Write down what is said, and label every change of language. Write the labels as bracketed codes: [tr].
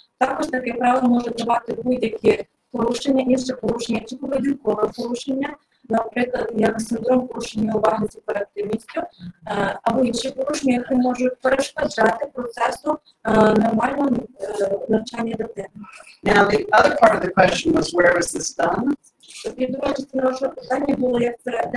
[uk] Також таке право може давати будь-які порушення, інші порушення чи поведінкове порушення, наприклад, як синдром порушення уваги з гіперактивністю, або інші порушення, які можуть перешкоджати процесу нормального навчання дитини. [en] Now, the other part of the question was, where was this done? [uk] І друга частина вашого питання було, як це